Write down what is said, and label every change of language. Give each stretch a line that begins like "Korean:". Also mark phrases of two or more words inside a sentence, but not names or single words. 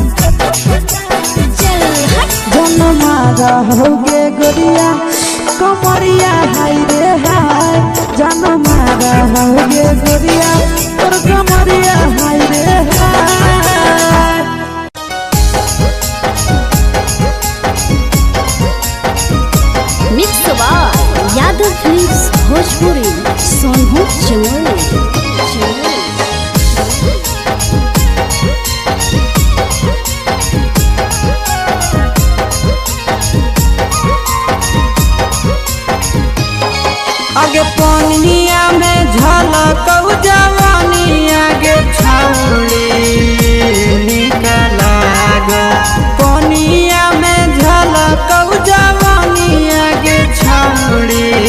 Angika: जन मारा होगे गोरिया कमरिया हाय रे हाय जन मारा होगे गोरिया तोर कमरिया हाय रे हाय
English: mix by
Angika: यादव फिल्म्स भोजपुरी सोनभद्र चमोली आगे पानिया में झलकौ जवानी आगे छौड़ी निकला गो पानिया में झलकौ जवानी आगे छौड़ी